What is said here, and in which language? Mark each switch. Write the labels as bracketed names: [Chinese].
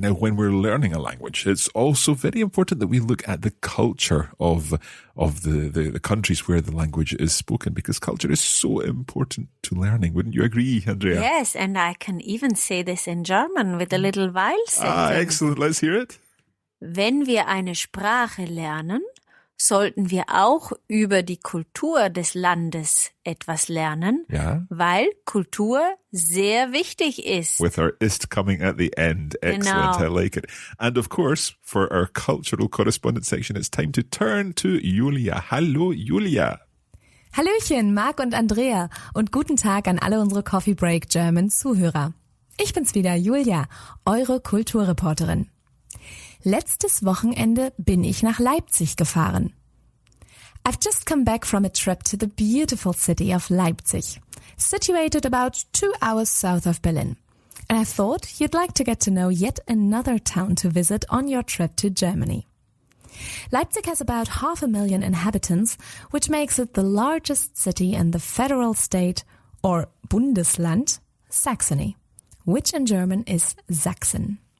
[English] Now, when we're learning a language, it's also very important that we look at the culture of the countries where the language is spoken, because culture is so important to learning. Wouldn't you agree, Andrea? Yes, and I can even say this in German with a little Weil sentence. Excellent. Let's hear it. [German] Wenn wir eine Sprache lernen, sollten wir auch über die Kultur des Landes etwas lernen, Ja. weil Kultur sehr wichtig ist. [English] With our ist coming at the end. Excellent. [German] Genau. [English] I like it. And of course, for our cultural correspondence section, it's time to turn to Julia. [German] Hallo, Julia. Hallöchen, Marc und Andrea und guten Tag an alle unsere Coffee Break German Zuhörer. Ich bin's wieder, Julia, eure Kulturreporterin. Letztes Wochenende bin ich nach Leipzig gefahren. [English] I've just come back from a trip to the beautiful city of Leipzig, situated about 2 hours south of Berlin. And I thought you'd like to get to know yet another town to visit on your trip to Germany. Leipzig has about 500,000 inhabitants, which makes it the largest city in the federal state, or Bundesland, Saxony, which in German is Sachsen.